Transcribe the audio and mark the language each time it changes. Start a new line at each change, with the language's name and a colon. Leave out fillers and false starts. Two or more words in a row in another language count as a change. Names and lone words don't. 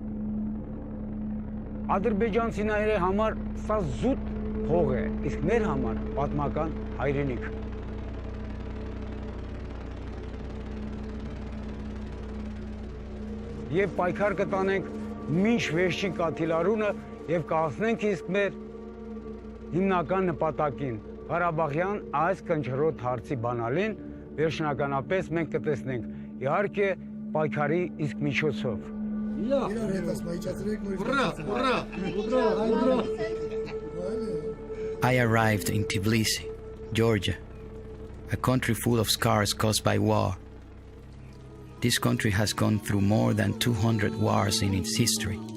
Armenian: Ադրբեջանցիների համար սա զուտ հող է, իսկ մեր համար պատմական հայրենիք։ Եվ պայքար կտանենք մինչ վերջին կաթիլարունը եւ կհասնենք իսկ մեր հիմնական նպատակին։ Ղարաբաղյան այս կնճռոտ հարցի բանալին վերջնականապես մենք կտեսնենք, իհարկե պայքարի իսկ միջոցով։
English: I arrived in Tbilisi, Georgia, a country full of scars caused by war. This country has gone through more than 200 wars in its history.